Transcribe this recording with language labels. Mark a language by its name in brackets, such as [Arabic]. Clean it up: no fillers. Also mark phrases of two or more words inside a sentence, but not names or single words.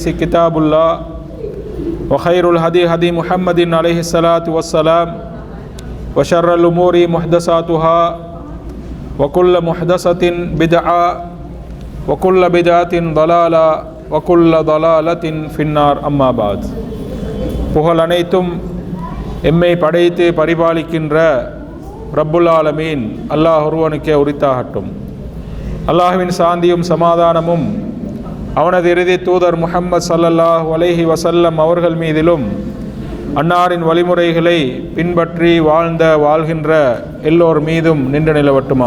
[Arabic] كتاب الله وخير الهدي هدي محمد عليه الصلاة والسلام وشر الأمور محدثاتها وكل محدثة بدعة وكل بدعة ضلالة وكل ضلالة في النار أما بعد [Tamil] புகழ் அனைத்தும் எம்மை படைத்து பரிபாலிக்கின்ற [Arabic] رب العالمين [Tamil] அல்லாஹ் ஒருவனுக்கே உரித்தாகட்டும். அல்லாஹ்வின் சாந்தியும் சமாதானமும் அவனது இறுதி தூதர் முஹம்மது [Arabic] صلى الله عليه وسلم [Tamil] அவர்கள் மீதிலும் அன்னாரின் வழிமுறைகளை பின்பற்றி வாழ்கின்ற எல்லோர் மீதும் நின்று நிலவட்டுமாக.